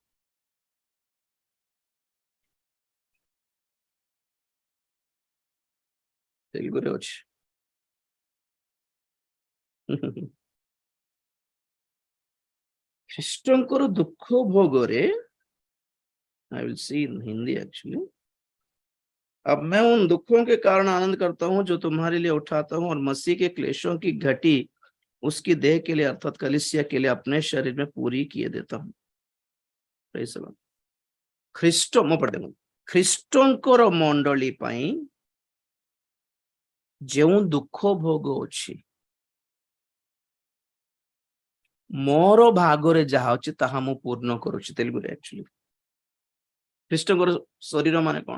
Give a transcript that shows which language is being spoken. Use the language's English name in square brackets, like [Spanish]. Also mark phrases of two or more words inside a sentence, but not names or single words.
[Odia] ତେଲୁଗୁରେ ଅଛି। ଖ୍ରୀଷ୍ଟଙ୍କର ଦୁଃଖ ଭୋଗରେ, [English] I will see in Hindi actually. [Hindi] अब मैं उन दुखों के कारण आनंद करता हूं जो तुम्हारे लिए उठाता हूं, और मसीह के क्लेशों की घटी उसकी देह के लिए अर्थात कलीसिया के लिए अपने शरीर में पूरी किए देता हूं। [English] Praise the Lord। [Odia] ଖ୍ରୀଷ୍ଟ ମୁଁ ପଢିଦେବି, ଖ୍ରୀଷ୍ଟଙ୍କର ମଣ୍ଡଳୀ ପାଇଁ ଯେଉଁ ଦୁଃଖ ଭୋଗ ଅଛି ମୋର ଭାଗରେ ଯାହା ଅଛି ତାହା ମୁଁ ପୂର୍ଣ୍ଣ କରୁଛି। ତେଲୁଗୁରେ ଆକ୍ଚୁଆଲି ଖ୍ରୀଷ୍ଟଙ୍କର ଶରୀର ମାନେ କଣ?